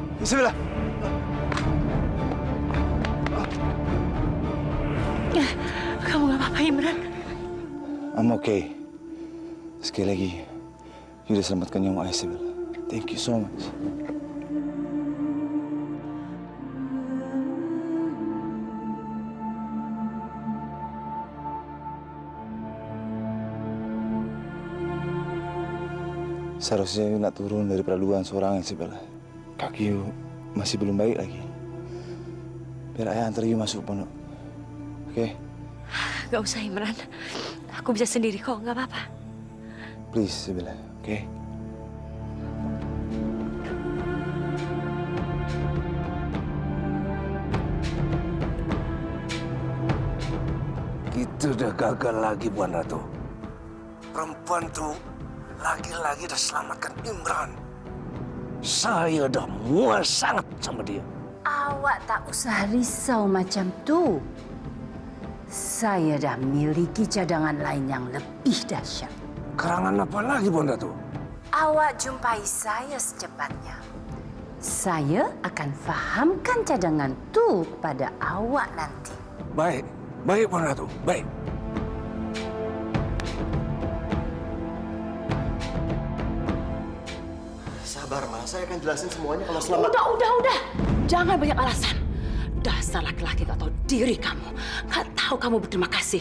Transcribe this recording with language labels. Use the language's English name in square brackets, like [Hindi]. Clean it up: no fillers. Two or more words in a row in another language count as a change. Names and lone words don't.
[Indonesian] Sibila. Kamu gak apa-apa, Imran? [English] I'm okay. [Indonesian] Sekali lagi, you udah selamatkan nyawa ayah, Sibila. [English] Thank you so much. [Malay] Seharusnya you nak turun dari peraduan seorang, Sibila. Kaki you masih belum baik lagi. Biar ayah antar you masuk pondok. Oke? [Indonesian] Gak usah, Imran. Aku bisa sendiri kok, gak apa-apa. [English] Please, Sibila. Oke? [Indonesian] Kita udah gagal lagi, Buan Ratu. Perempuan tuh lagi-lagi udah selamatkan Imran. Saya udah mual sangat sama dia. [Malay] Awak tak usah risau macam tu. Saya dah miliki cadangan lain yang lebih dahsyat. Karangan apa lagi, Buan Ratu? Awak jumpai saya secepatnya. Saya akan fahamkan cadangan tu pada awak nanti. Baik, baik, Buan Ratu, baik. [Indonesian] Sabar, Ma. Saya akan jelasin semuanya kalau selama... Udah. Jangan banyak alasan. Dasar laki-laki gak tahu diri kamu. Gak tahu kamu berterima kasih.